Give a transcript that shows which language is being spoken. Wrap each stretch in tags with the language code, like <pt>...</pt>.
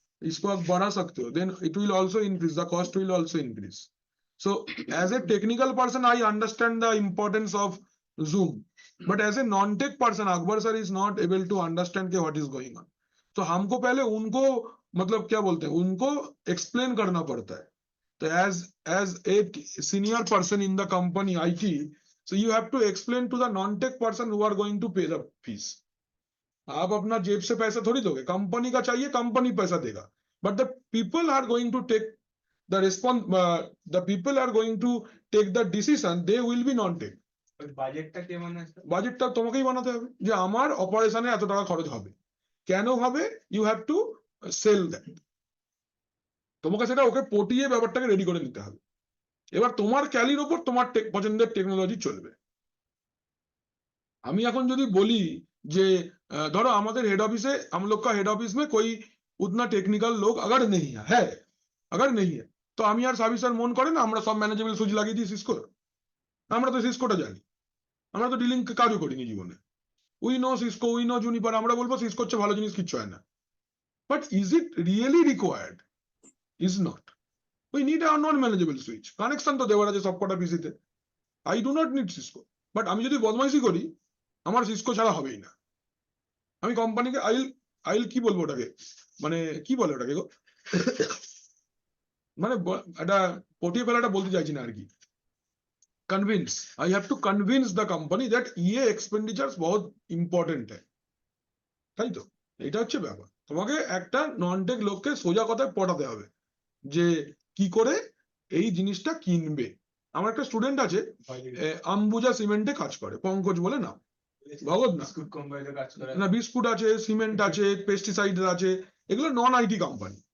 <hi>इसको आप बढ़ा सकते हो,</hi> <en>Then it will also increase, the cost will also increase. So as a technical person I understand the importance of Zoom, but as a non tech person Akbar sir is not able to understand के what is going on.</en> <hi>तो हमको पहले उनको, मतलब क्या बोलते हैं, उनको एक्सप्लेन करना पड़ता है।</hi> <en>तो as a senior person in the company IT, so you have to explain to the non-tech person who are going to pay the fees.</en> <hi>आप अपना जेब से पैसा थोड़ी दोगे, कंपनी का चाहिए, कंपनी पैसा देगा।</hi> <en>But the people are going to take the the people are going to take the decision, they will be non tech.</en> <bn>বাজেটটা কে বানাচ্ছে? বাজেটটা তোমাকেই বানাতে হবে, যে আমার অপারেশনে এত টাকা খরচ হবে, কেন হবে,</bn> <en>You have to sell that.</en> <bn>তোমাকে সেটা ওকে পটিয়ে ব্যাপারটাকে রেডি করে নিতে হবে। এবার তোমার ক্যালির উপর তোমার পছন্দের টেকনোলজি চলবে। আমি এখন যদি বলি যে ধরো আমাদের</bn> <hi>हेड ऑफिस है, हम लोग का हेड ऑफिस में कोई उतना टेक्निकल लोग अगर नहीं है तो</hi> <bn>আমি আর সার্ভিস আর মন করে না, আমরা সব ম্যানেজেবল সুইচ লাগিয়ে দিই সিসকো। আমরা তো সিসকোটা জানি, আমরা তো ডিলিং কাজও করিনি জীবনে।</bn> <en>we know Cisco, we know Juniper,</en> <bn>আমরা বলবো সিসকোর চেয়ে ভালো জিনিস কিচ্ছু হয় না।</bn> <en>But is it really required? Is not. We need a non-manageable switch.</en> <bn>Connection তো দেওয়ার আছে সবকটা পিসিতে।</bn> <en>I do not need Cisco.</en> <bn>But আমি যদি বদমাইশি করি, আমার সিসকো ছাড়া হবেই না। আমি কোম্পানিকে আইল কি বলবো ওটাকে, মানে কি বলে ওটাকে গো, মানে এটা পটিয়ে ফেলাটা বলতে চাইছি না আর কি।</bn> <en>convince, I have to convince the company that</en> <hi>ये expenditures बहुत important है।</hi> <bn>তাই তো, এটা হচ্ছে ব্যাপার। তোমাকে একটা নন টেক লোককে সোজা কথায় পটাতে হবে যে কি করে এই জিনিসটা কিনবে। আমার একটা স্টুডেন্ট আছে, আম্বুজা সিমেন্টে কাজ করে, পঙ্কজ বলে নাম, ভগৎ না, বিস্কুট কোম্পানিতে কাজ করে না বিস্কুট আছে, সিমেন্ট আছে, পেস্টিসাইড আছে, এগুলো নন আইটি কোম্পানি।</bn>